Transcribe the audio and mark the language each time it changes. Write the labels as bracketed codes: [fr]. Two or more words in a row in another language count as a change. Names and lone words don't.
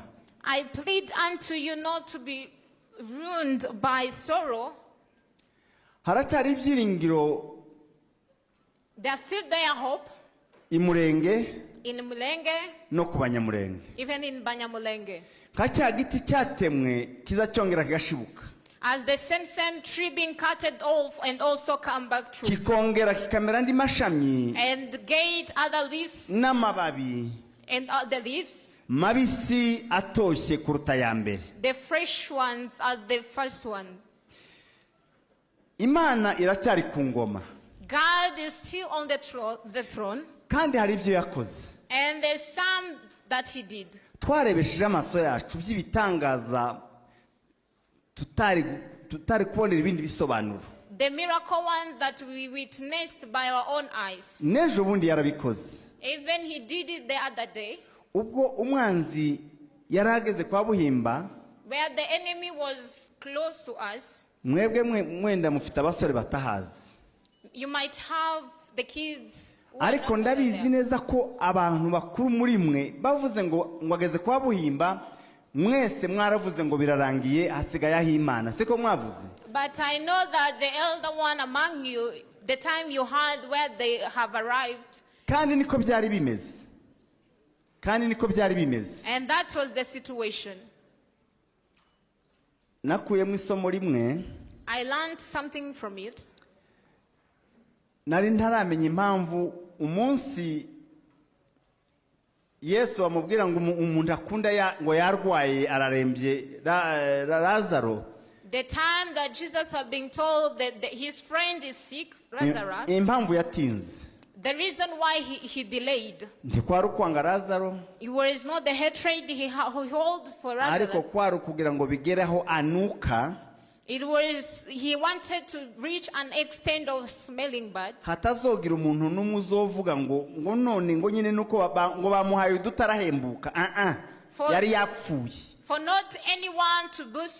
[en] I plead unto you not to be ruined by sorrow. [rw] Haracyari ibyiringiro. [en] There's still there hope. [rw] Imurenge. [en] In Mulenge. [rw] No ku Banyamulenge. [en] Even in Banyamulenge. [rw] Kacya giti cyatemwe kizacyongera kigashibuka. [en] As the same tree being cutted off and also come back true. [rw] Kikongera kikamera andi mashami. [en] And get other leaves. [rw] N'amababi. [en] And other leaves. [rw] Mabisi atoshye kuruta ya mbere. [en] The fresh ones are the first one. [rw] Imana iracyari ku ngoma. [en] God is still on the throne. [rw] Kandi hari ibyo yakoze. [en] And there's some that he did. [rw] Twarebesheje amaso yacu by'ibitangaza tutari kubonera ibindi bisobanuro. [en] The miracle ones that we witnessed by our own eyes. [rw] N'ejo bundi yarabikoze. [en] Even he did it the other day. [rw] Ubwo umwanzi yarageze kwa Buhimba. [en] Where the enemy was close to us. [rw] Mwebwe mwenda mufite abasore batahazi. [en] You might have the kids. [rw] Ariko ndabizi neza ko abantu bakuru muri mwe bavuze ngo ngwageze kwa Buhimba mwese mwaravuze ngo birarangiye hasigaye aho Imana siko mwavuze. [en] But I know that the elder one among you, the time you heard where they have arrived. [rw] Kandi niko byari bimeze. [en] And that was the situation. [rw] Nakuyemo isomo rimwe. [en] I learned something from it. [rw] Nari ntaramenya impamvu umunsi Yesu amubwira ngo umuntu akunda ngo yarwaye ararembye Lazaro. [en] The time that Jesus had been told that his friend is sick, Lazarus, [rw] impamvu yatinze, [en] the reason why he delayed, [rw] ntikwari ukwanga Lazaro, [en] it was not the hatred he held for [rw] ariko [en] Lazarus. [rw] kwari kugira ngo bigereho anuka. [en] It was, he wanted to reach an extent of smelling bad. [rw] Hatazogira umuntu n'umuzovuga ngo none ngo nyine nuko ngo bamuhaye udutarahembuka. Yari yapfuye. [en] For not anyone to boast